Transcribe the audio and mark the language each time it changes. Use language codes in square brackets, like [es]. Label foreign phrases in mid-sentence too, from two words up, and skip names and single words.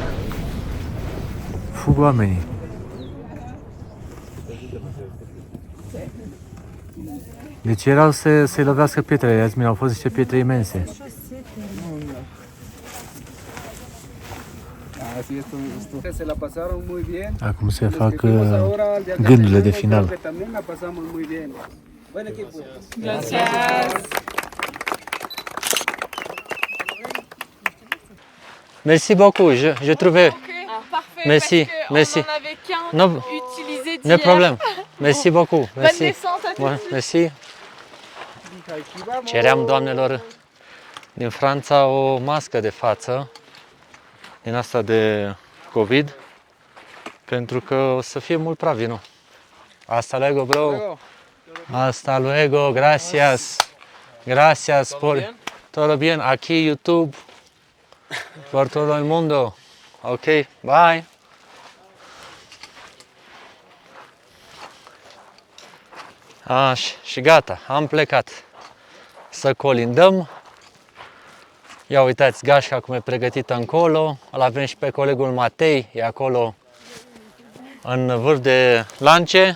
[ro] Fug oamenii. Deci erau să-i lovească pietrele, azi au fost niște pietre imense. [es] Así es, se la pasaron muy bien. [ro] Acum se [es] Los [ro] fac [es] que fuimos ahora al de acá [ro] gândurile de [es] creo [ro] final. [es] que también la pasamos muy bien. Buen equipo. [fr] Merci beaucoup, je trouvais. Parfait, Merci, parce que merci. on en avait qu'un Non, utilisé [en] no [fr] d'hier. problem. Merci beaucoup. Bonne Merci. descente à tous. Ouais, merci. [ro] Ceream doamnelor din Franța o mască de față, din asta de COVID, pentru că o să fie mult praf vinul. [es] Hasta luego, bro. Hasta luego, gracias. Gracias por todo bien. Aquí YouTube, por todo el mundo. [en] Ok, bye. [ro] Și gata, am plecat să colindăm. Ia uitați gașca cum e pregătită încolo. Îl avem și pe colegul Matei, e acolo în vârf de lance.